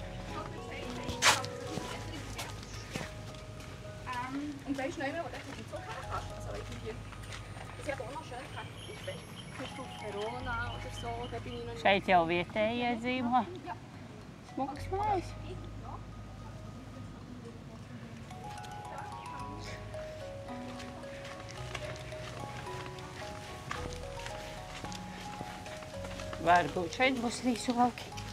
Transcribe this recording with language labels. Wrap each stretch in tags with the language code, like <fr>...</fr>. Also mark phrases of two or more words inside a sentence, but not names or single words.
<de>Und welche Schneider, was ist das? ja auch noch schön für Verona oder so, da bin ich noch nicht.</de> <lv>Šeit jau vietējie dzīvo. Smukas mājas. Varbūt šeit būs rīsu lauki.</lv>